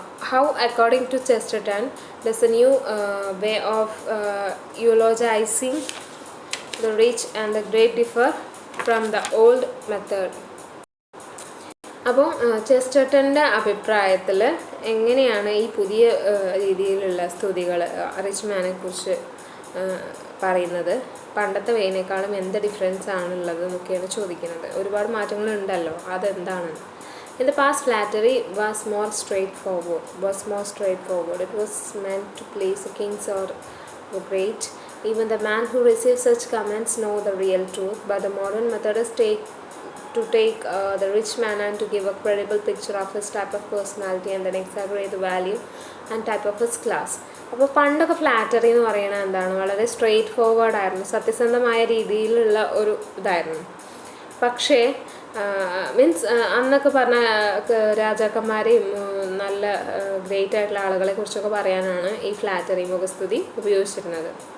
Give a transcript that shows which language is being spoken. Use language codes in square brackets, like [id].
[en] How, according to Chesterton, does a new way of eulogizing the rich and the great differ from the old method? [ml] അപ്പോൾ ചെസ്റ്റർട്ടൻ്റെ അഭിപ്രായത്തിൽ എങ്ങനെയാണ് ഈ പുതിയ രീതിയിലുള്ള സ്തുതികൾ റിച്ച് മാനെ കുറിച്ച് പറയുന്നത്? പണ്ടത്തെ വേനേക്കാളും എന്ത് ഡിഫറൻസ് ആണുള്ളത് എന്നൊക്കെയാണ് ചോദിക്കുന്നത്. ഒരുപാട് മാറ്റങ്ങളുണ്ടല്ലോ, അതെന്താണ്? [en] In the past, flattery was more straightforward. It was meant to please the kings or the great. Even the man who receives such comments know the real truth. But the modern method is to take the rich man and to give a credible picture of his type of personality and then exaggerate the value and type of his class. [ml] അപ്പോൾ പണ്ടൊക്കെ flattery എന്ന് പറയുന്നത് എന്താണ്? വളരെ straight forward ആയിരുന്നു, സത്യസന്ധമായ രീതിയിലുള്ള ഒരു ഇതായിരുന്നു. പക്ഷേ മീൻസ് അന്നൊക്കെ പറഞ്ഞ രാജാക്കന്മാരെയും നല്ല ഗ്രേറ്റ് ആയിട്ടുള്ള ആളുകളെ കുറിച്ചൊക്കെ പറയാനാണ് ഈ ഫ്ലാറ്ററി മുഖസ്തുതി ഉപയോഗിച്ചിരുന്നത്.